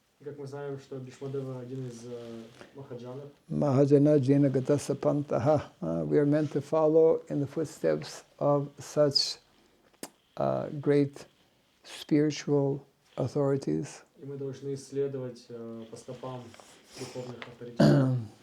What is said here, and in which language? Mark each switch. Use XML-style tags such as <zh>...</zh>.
<ru>Как мы знаем, что Бишмадева один из Махаджанов.</ru> <sa>Mahajana Jena Gata Sapantaha.</sa> <en>We are meant to follow in the footsteps of such great spiritual authorities.</en> <ru>И мы должны следовать по стопам духовных авторитетов.</ru>